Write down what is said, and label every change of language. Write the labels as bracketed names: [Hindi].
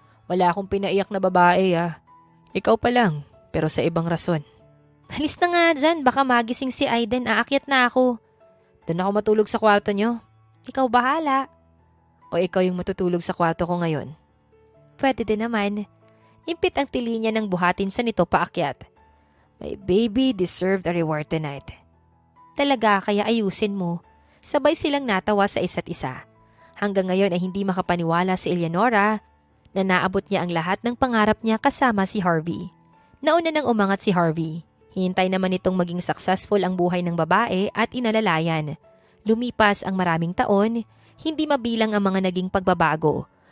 [Filipino] Wala akong pinaiyak na babae Ikaw pa lang, pero sa ibang rason. Alis na nga dyan, baka magising si Aiden, aakyat na ako. Doon ako matulog sa kwarto niyo. Ikaw bahala. O ikaw yung matutulog sa kwarto ko ngayon? Pwede din naman. Impit ang tili niya nang buhatin sa nito paakyat. [English] My baby deserved a reward tonight. [Filipino] Talaga, kaya ayusin mo. Sabay silang natawa sa isa't isa. Hanggang ngayon ay hindi makapaniwala si Eleonora na naabot niya ang lahat ng pangarap niya kasama si Harvey. Nauna nang umangat si Harvey. Hintay naman itong maging successful ang buhay ng babae at inalalayan. Lumipas ang maraming taon, hindi mabilang ang mga naging pagbabago.